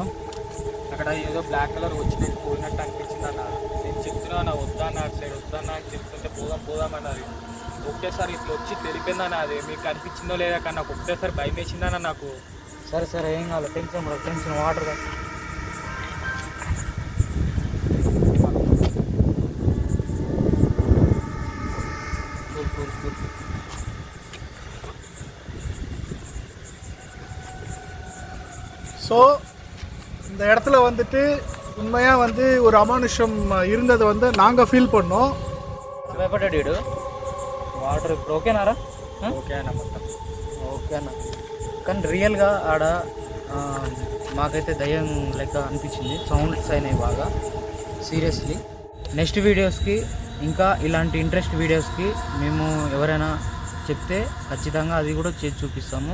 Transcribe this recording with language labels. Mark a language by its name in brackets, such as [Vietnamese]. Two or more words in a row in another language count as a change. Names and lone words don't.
[Telugu] అక్కడ ఏదో [English] black color [Telugu] వచ్చినట్టు పోయినట్టు అనిపించింది అన్న. నేను చెప్తున్నా వద్దన్నా, అటు సైడ్ వద్దన్నా చెప్తుంటే పోదామన్నది. ఒకేసారి ఇట్లా వచ్చి తెలిపిందన్న. అది మీకు అనిపించిందో లేదా కానీ నాకు ఒకేసారి భయం వేసిందన్న నాకు. సరే ఏం కావాలి, [English] tension water [Tamil] ஸோ இந்த இடத்துல வந்துட்டு உண்மையாக வந்து ஒரு அமானுஷம் இருந்தது வந்து நாங்கள் ஃபீல் பண்ணோம். [Telugu] భయపడ్డాడు వాటర్. ఇప్పుడు ఓకేనారా? ఓకే అన్న, మొత్తం ఓకే అన్న. కానీ రియల్గా ఆడ మాకైతే దయ్యం లెక్క అనిపించింది. సౌండ్స్ అయినాయి బాగా సీరియస్లీ. [English] next videos-ki [Telugu] ఇంకా ఇలాంటి [English] interest videos-ki [Telugu] మేము ఎవరైనా చెప్తే ఖచ్చితంగా అది కూడా చేసి చూపిస్తాము.